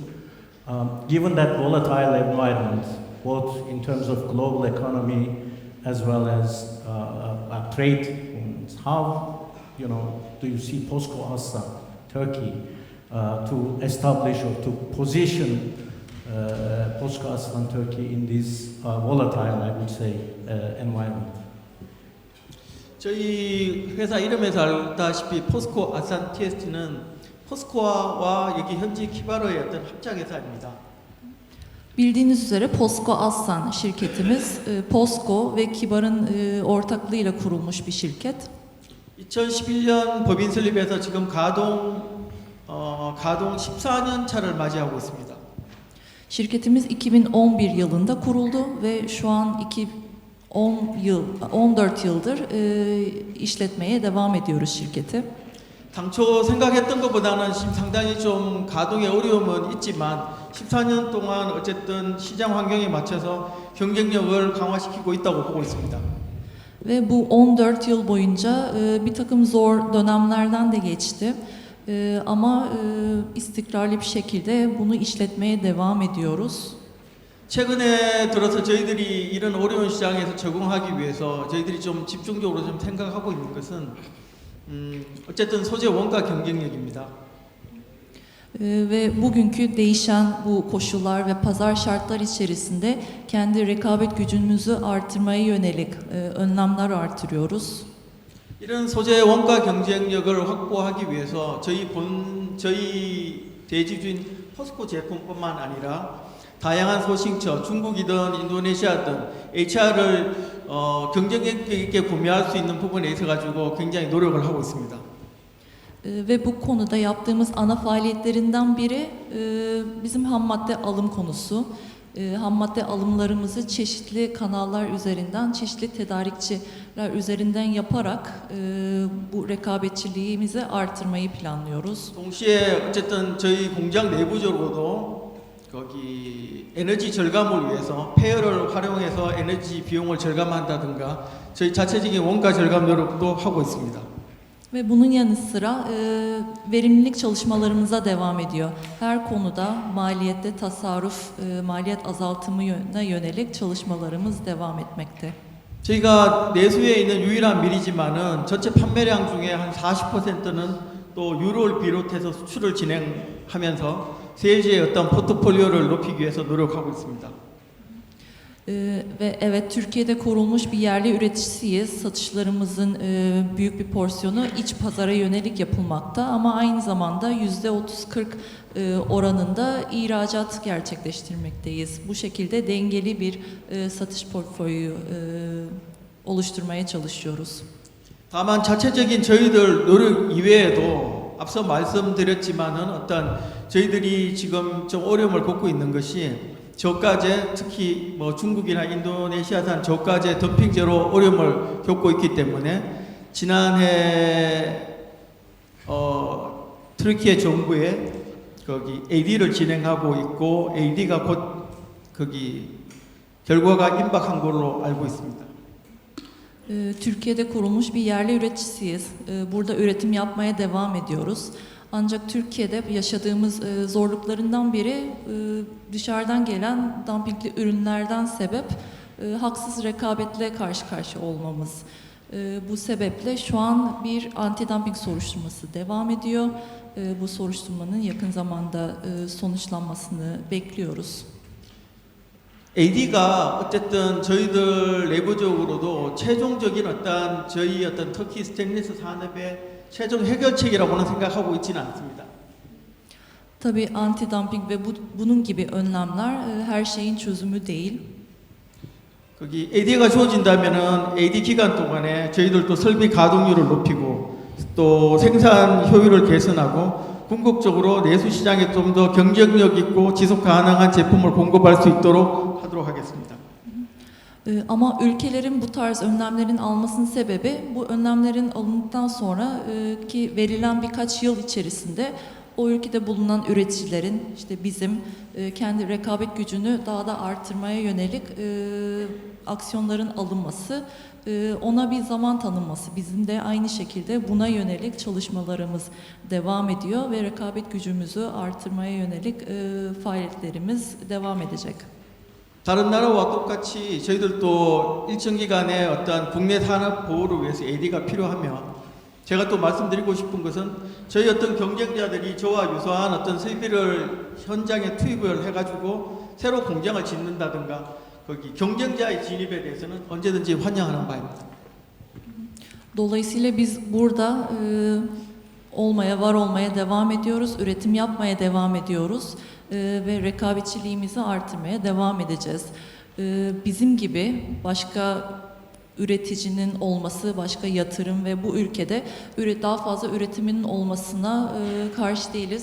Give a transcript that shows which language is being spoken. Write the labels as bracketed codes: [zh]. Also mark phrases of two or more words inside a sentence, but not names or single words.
[en] Given that volatile environment, both in terms of global economy as well as trade movements, how do you see POSCO-ASSA Turkey to establish or to position POSCO-ASSA Turkey in this volatile, I would say, environment? [ko] 저희 회사 이름에서 알다시피 포스코 아산 TST는 포스코와 여기 현지 키바로의 어떤 합작 회사입니다. [tr] Bildiğiniz üzere POSCO Aslan şirketimiz POSCO ve Kibar'ın ortaklığıyla kurulmuş bir şirket. [ko] 2011년 법인 설립에서 지금 가동 14년 차를 맞이하고 있습니다. [tr] Şirketimiz 2011 yılında kuruldu ve şu an 14 yıldır işletmeye devam ediyoruz şirketi. [ko] 당초 생각했던 것보다는 지금 상당히 좀 가동에 어려움은 있지만 14년 동안 어쨌든 시장 환경에 맞춰서 경쟁력을 강화시키고 있다고 보고 있습니다. [tr] Ve bu 14 yıl boyunca bir takım zor dönemlerden de geçti. Ama istikrarlı bir şekilde bunu işletmeye devam ediyoruz. [ko] 최근에 들어서 저희들이 이런 어려운 시장에서 적응하기 위해서 저희들이 좀 집중적으로 좀 생각하고 있는 것은 어쨌든 소재 원가 경쟁력입니다. [tr] Ve bugünkü değişen bu koşullar ve pazar şartlar içerisinde kendi rekabet gücümüzü artırmaya yönelik önlemler artırıyoruz. [ko] 이런 소재 원가 경쟁력을 확보하기 위해서 저희 대지주인 포스코 제품뿐만 아니라 다양한 소싱처, 중국이든 인도네시아든 HR을 경쟁력 있게 구매할 수 있는 부분에 있어 가지고 굉장히 노력을 하고 있습니다. [tr] Ve bu konuda yaptığımız ana faaliyetlerinden biri bizim ham madde alım konusu. Ham madde alımlarımızı çeşitli kanallar üzerinden, çeşitli tedarikçiler üzerinden yaparak bu rekabetçiliğimizi artırmayı planlıyoruz. [ko] 동시에 어쨌든 저희 공장 내부적으로도 거기 에너지 절감을 위해서 폐열을 활용해서 에너지 비용을 절감한다든가 저희 자체적인 원가 절감 노력도 하고 있습니다. [tr] Ve bunun yanı sıra verimlilik çalışmalarımıza devam ediyor. Her konuda maliyette tasarruf, maliyet azaltımına yönelik çalışmalarımız devam etmekte. [ko] 저희가 내수에 있는 유일한 밀이지만은 전체 판매량 중에 한 40%는 또 유로를 비롯해서 수출을 진행하면서 세일즈의 어떤 포트폴리오를 높이기 위해서 노력하고 있습니다. [tr] Ve evet, Türkiye'de kurulmuş bir yerli üreticisiyiz. Satışlarımızın büyük bir porsiyonu iç pazara yönelik yapılmakta ama aynı zamanda %30-40 oranında ihracat gerçekleştirmekteyiz. Bu şekilde dengeli bir satış portföyü oluşturmaya çalışıyoruz. [ko] 다만 자체적인 저희들 노력 이외에도 앞서 말씀드렸지만은 어떤 저희들이 지금 좀 어려움을 겪고 있는 것이 저가제, 특히 뭐 중국이나 인도네시아산 저가제 덤핑제로 어려움을 겪고 있기 때문에 지난해 트르키예 정부에 거기 AD를 진행하고 있고 AD가 곧 거기 결과가 임박한 걸로 알고 있습니다. [tr] Türkiye'de kurulmuş bir yerli üreticisiyiz. Burada üretim yapmaya devam ediyoruz. Ancak Türkiye'de yaşadığımız zorluklarından biri dışarıdan gelen dumpingli ürünlerden sebep haksız rekabetle karşı karşıya olmamız. Bu sebeple şu an bir anti-dumping soruşturması devam ediyor. Bu soruşturmanın yakın zamanda sonuçlanmasını bekliyoruz. [ko] AD가 어쨌든 저희들 내부적으로도 최종적인 어떤 저희 어떤 터키 스테인리스 산업의 최종 해결책이라고는 생각하고 있지는 않습니다. [tr] Tabii anti-dumping ve bunun gibi önlemler her şeyin çözümü değil. [ko] 거기 AD가 주어진다면은 AD 기간 동안에 저희들도 설비 가동률을 높이고 또 생산 효율을 개선하고 궁극적으로 내수 시장에 좀 더 경쟁력 있고 지속 가능한 제품을 공급할 수 있도록 하도록 하겠습니다. [tr] Ama ülkelerin bu tarz önlemlerin almasının sebebi bu önlemlerin alındıktan sonra ki verilen birkaç yıl içerisinde o ülkede bulunan üreticilerin işte bizim kendi rekabet gücünü daha da artırmaya yönelik aksiyonların alınması, ona bir zaman tanınması. Bizim de aynı şekilde buna yönelik çalışmalarımız devam ediyor ve rekabet gücümüzü artırmaya yönelik faaliyetlerimiz devam edecek. [ko] 다른 나라와 똑같이 저희들도 일정 기간의 어떤 국내 산업 보호를 위해서 AD가 필요하면 제가 또 말씀드리고 싶은 것은 저희 어떤 경쟁자들이 저와 유사한 어떤 설비를 현장에 투입을 해가지고 새로 공장을 짓는다든가 거기 경쟁자의 진입에 대해서는 언제든지 환영하는 바입니다. [tr] Dolayısıyla biz burada var olmaya devam ediyoruz, üretim yapmaya devam ediyoruz ve rekabetçiliğimizi artırmaya devam edeceğiz. Bizim gibi başka üreticinin olması, başka yatırım ve bu ülkede daha fazla üretiminin olmasına karşı değiliz.